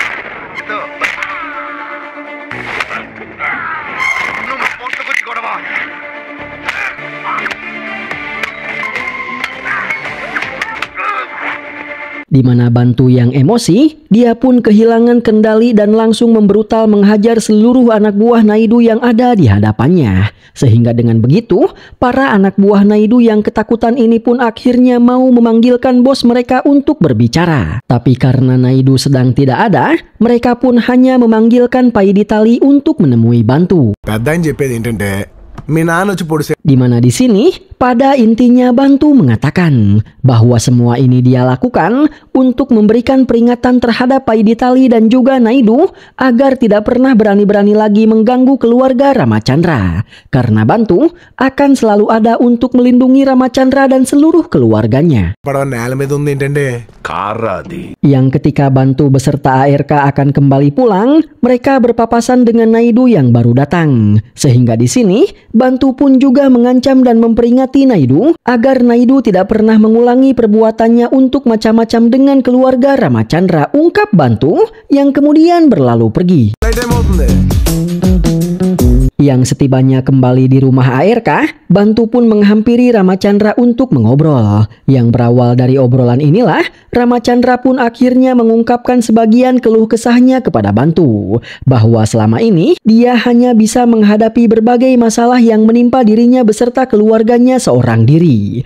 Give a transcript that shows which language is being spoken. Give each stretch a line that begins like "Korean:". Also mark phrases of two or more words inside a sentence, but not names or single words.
Indonesian: Di mana Bantu yang emosi, dia pun kehilangan kendali dan langsung membrutal menghajar seluruh anak buah Naidu yang ada di hadapannya. Sehingga dengan begitu, para anak buah Naidu yang ketakutan ini pun akhirnya mau memanggilkan bos mereka untuk berbicara. Tapi karena Naidu sedang tidak ada, mereka pun hanya memanggilkan Paiditali untuk menemui Bantu.
Telugu: పెద్దాయన చెప్పేది ఏంటంటే మీ నాన్న వచ్చి పొడిసే
Indonesian: Di mana di sini, pada intinya Bantu mengatakan bahwa semua ini dia lakukan untuk memberikan peringatan terhadap Paiditali dan juga Naidu agar tidak pernah berani-berani lagi mengganggu keluarga Ramachandra. Karena Bantu akan selalu ada untuk melindungi Ramachandra dan seluruh keluarganya.
Telugu: పడవ నేల మీద ఉంది ఏంటంటే కార్రా అది
Indonesian: Yang ketika Bantu beserta ARK akan kembali pulang, mereka berpapasan dengan Naidu yang baru datang. Sehingga di sini, Bantu pun juga mengancam dan memperingati Naidu agar Naidu tidak pernah mengulangi perbuatannya untuk macam-macam dengan keluarga Ramachandra, ungkap Bantu yang kemudian berlalu pergi.
English: night time
Telugu: అవుతుంది.
Indonesian: Yang setibanya kembali di rumah ARK, Bantu pun menghampiri Ramachandra untuk mengobrol. Yang berawal dari obrolan inilah, Ramachandra pun akhirnya mengungkapkan sebagian keluh kesahnya kepada Bantu. Bahwa selama ini, dia hanya bisa menghadapi berbagai masalah yang menimpa dirinya beserta keluarganya seorang diri.